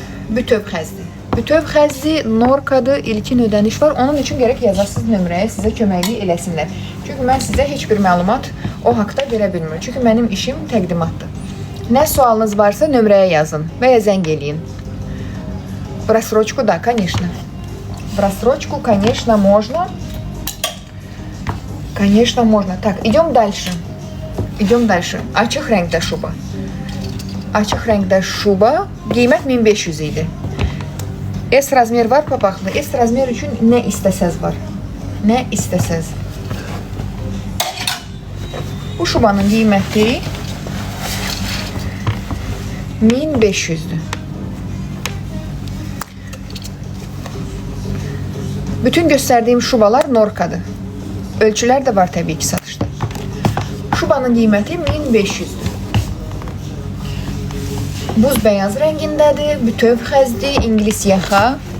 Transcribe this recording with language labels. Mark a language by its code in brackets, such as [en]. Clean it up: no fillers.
[az] Bütöv xəzdir. Bütöv xəzzi Norkadır, ilkin ödəniş var. Onun üçün gərək yazasız nömrəyə sizə köməklik eləsinlər. Çünki mən sizə heç bir məlumat o haqda verə bilmirəm. Çünki mənim işim təqdimatdır. Nə sualınız varsa nömrəyə yazın və ya zəng eləyin. [ru] В рассрочку, да, конечно. В рассрочку, конечно, можно. Конечно, можно. Так, идем дальше. [az] Açıq rəngdə şuba. Açıq rəngdə şuba. Qiymət 1500 idi. S razmer var papaqlı. S razmer üçün nə istəsəz var. Nə istəsəz. Bu şubanın qiyməti 1500'dür. Bütün göstərdiyim şubalar Norkadır. Ölçülər də var təbii ki satışda. Şubanın qiyməti 1500'dür. Buz beyaz rəngindədir, bütöv xəzdir, İngilis yaxa.